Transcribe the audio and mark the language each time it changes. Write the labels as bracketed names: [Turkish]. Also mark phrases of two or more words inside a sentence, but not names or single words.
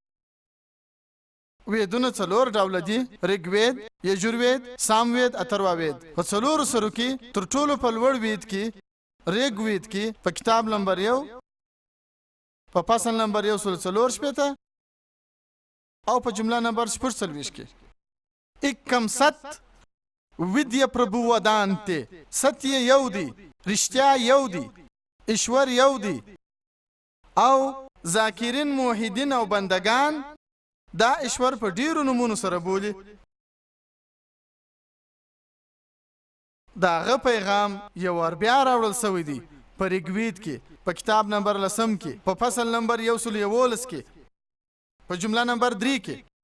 [Pashto] ویدونه 4 ډوله دي: ریګوید، یجوروید، ساموید، اترواوید. په 4 سرو کې تر ټولو په لوړ وید کې ریګوید کې په کتاب نمبر 1 په فصل نمبر 144 او په جمله نمبر 46 کې [Sanskrit] एकम सत विद्या प्रभु वदान्ते [Pashto] सत्य یو دی رښتیا یو دی ایشور یو دی او ذاکرین موحدین او بندگان دا ایشور په ډیرو نومونو سره بولي داغه پیغام یو ور بیا راوړل سوی دی په ریګوید کې په کتاب نمبر 10 کې په فصل نمبر 111 کې په جمله نمبر 3 کې